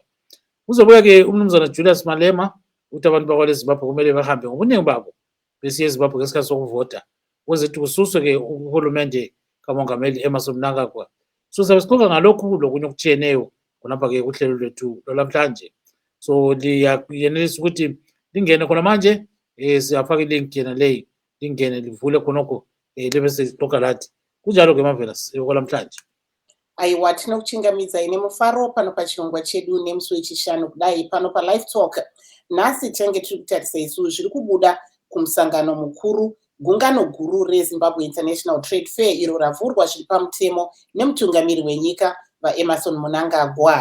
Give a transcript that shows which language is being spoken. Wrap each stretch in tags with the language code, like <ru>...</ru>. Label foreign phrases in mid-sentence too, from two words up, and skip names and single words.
<nd>Uzobuya ke umnumzana Julius Malema ukuthi abantu bakwele Zimbabwe kumele bahambe ngobuningi babo besiye eZimbabwe ngesikhathi sokuvota ukuze ukuthi kususwe ke uhulumende kamongameli Emmerson Mnangagwa. So sabe sixoxa ngalokhu lokunye okutshiyeneyo khonapha ke kuhlelo lwethu lwamhlanje. So liyenelisa ukuthi lingene khona manje siyafaka ilink yena leyi lingene livule khonokho libe sesixoxa lathi kunjalo ke mavela okwalamhlanje.</nd> <sn>Aiwa tinokuchingamidza ine mufaro pano pachirongwa chedu nemusi wechishanu kudai pano paLive Talk. Nhasi tinenge tiri kutarisa isu zviri kubuda kumusangano mukuru gungano guru reZimbabwe International Trade Fair iro ravhurwa zviri pamutemo nemutungamiri wenyika vaEmmerson Mnangagwa.</sn>